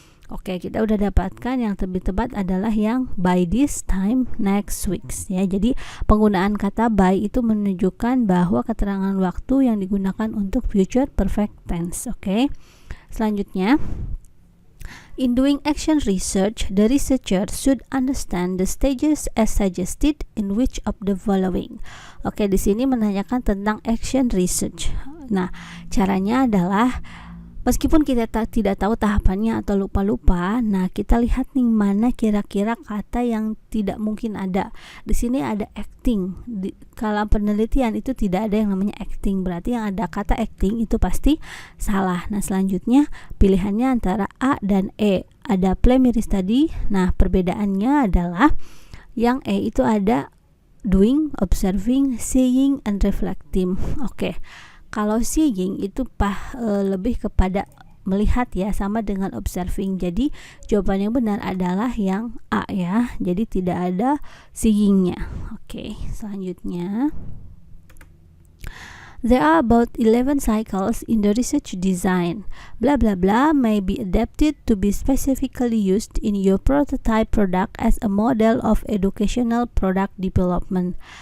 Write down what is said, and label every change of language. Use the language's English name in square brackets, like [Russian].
[Indonesian] Oke, kita udah dapatkan yang lebih tepat adalah yang by this time next weeks ya. Jadi penggunaan kata by itu menunjukkan bahwa keterangan waktu yang digunakan untuk future perfect tense. Oke. [English] Selanjutnya, in doing action research, the researcher should understand the stages as suggested in which of the following. [Indonesian] Oke, di sini menanyakan tentang action research. Nah, caranya adalah meskipun kita tidak tahu tahapannya atau lupa-lupa, nah kita lihat nih mana kira-kira kata yang tidak mungkin ada. Di sini ada acting. Kalau penelitian itu tidak ada yang namanya acting, berarti yang ada kata acting itu pasti salah. Nah, selanjutnya pilihannya antara A dan E. Ada play, mirror, study. Nah, perbedaannya adalah yang E itu ada [English] doing, observing, seeing, and reflecting. [Indonesian] Oke. Kalau seeing itu lebih kepada melihat ya, sama dengan observing. Jadi jawaban yang benar adalah yang A ya. Jadi tidak ada seeing-nya. Oke, selanjutnya. [English] There are about 11 cycles in the research design. Blah blah blah may be adapted to be specifically used in your prototype product as a model of educational product development.